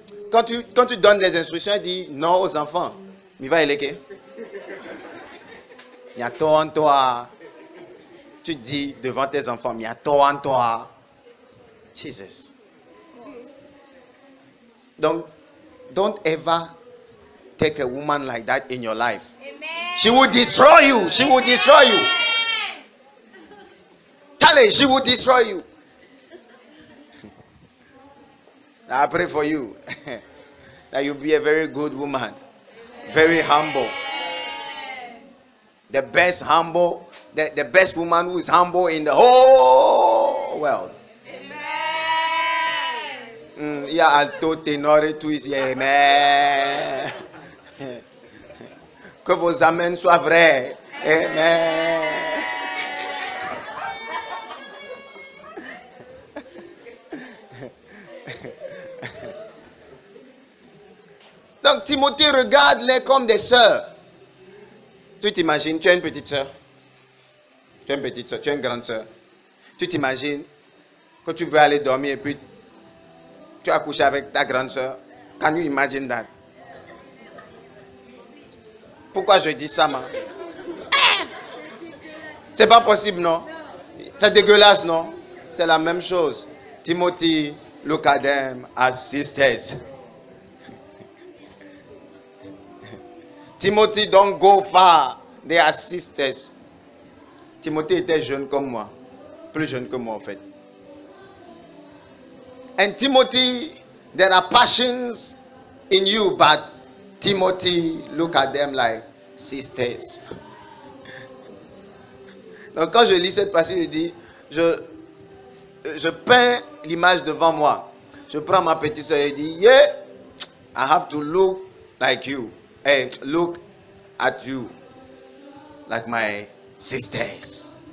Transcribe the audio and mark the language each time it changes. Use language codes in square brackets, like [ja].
[fr] Quand tu donnes des instructions, elle dit non aux enfants. Il va éléguer. Il y a toi en toi. Tu dis devant tes enfants, il y a toi en toi. [en] Jesus. Donc, don't ever take a woman like that in your life. Amen. She will destroy you. She will destroy you. Tell her, she will destroy you. I pray for you that you'll be a very good woman. Very humble. The best humble, the best woman who is humble in the whole world. Amen. [fr] Il y a alto, ténor et tout ici. Amen. Que vos amens soient vrais. Amen. Donc Timothée, regarde-les comme des sœurs. Tu t'imagines, tu as une petite sœur. Tu as une petite sœur, tu as une grande sœur. Tu t'imagines que tu veux aller dormir et puis tu as couché avec ta grande sœur. [en] Can you imagine that? [fr] Pourquoi je dis ça, man? C'est pas possible, non? C'est dégueulasse, non? C'est la même chose. [en] Timothy, look at them as sisters. Timothy, don't go far. They are sisters. [fr] Timothée était jeune comme moi. Plus jeune que moi, en fait. [en] And Timothy, there are passions in you, but Timothy, look at them like sisters. [fr] Donc quand je lis cette passage, je dis, je peins l'image devant moi. Je prends ma petite soeur et je dis, [en] yeah, I have to look like you. Hey, look at you like my sisters.